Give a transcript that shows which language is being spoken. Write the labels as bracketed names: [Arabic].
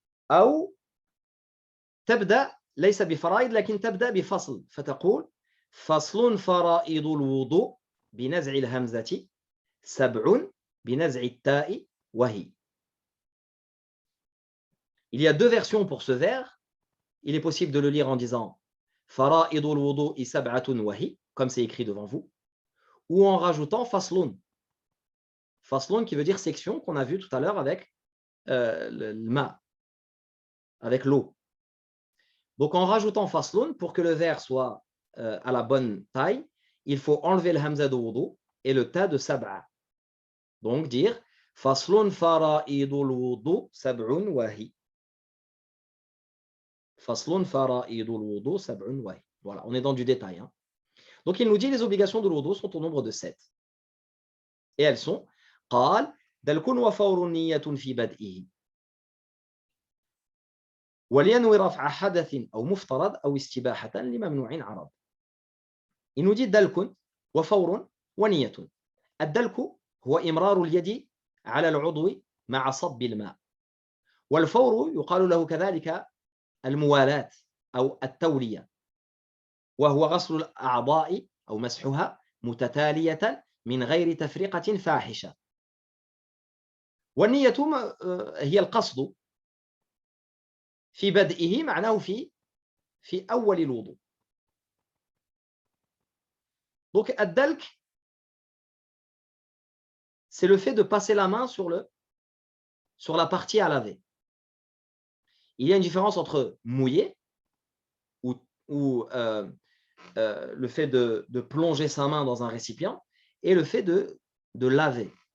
[Arabic] أو تبدأ ليس بفرائض لكن تبدأ بفصل فتقول فصل فرائض الوضوء بنزع الهمزة 7 بنزع التاء وهي. [French] Il y a deux versions pour ce vers. Il est possible de le lire en disant fara'idul wudu'i 7 wahi, comme c'est écrit devant vous, ou en rajoutant faslun. Faslun qui veut dire section, qu'on a vu tout à l'heure avec le ma, avec l'eau. Donc en rajoutant faslun, pour que le vers soit à la bonne taille, il faut enlever le hamza de wudu et le ta de sab'a. Donc dire faslun fara'idul wudu 7 wahi. Faslun fara'idul wudu 7 wahi. Voilà, on est dans du détail. Hein. Donc il nous dit les obligations de l'wudu sont au nombre de 7. Et elles sont [Arabic] قال دلك وفور نية في بدئه ولينوي رفع حدث أو مفترض أو استباحة لممنوع عرض. [French] Il nous dit [Arabic] دلك وفور ونية. الدلك هو إمرار اليد على العضو مع صب الماء. والفور يقال له كذلك الموالاة أو التولية، وهو غسل الأعضاء أو مسحها متتالية من غير تفرقة فاحشة. والنية هي القصد في بدئه معناه في أول الوضوء. [French] Donc الدلك c'est le fait de passer la main sur la partie à laver. Il y a une différence entre mouiller ou le fait de plonger sa main dans un récipient et le fait de laver.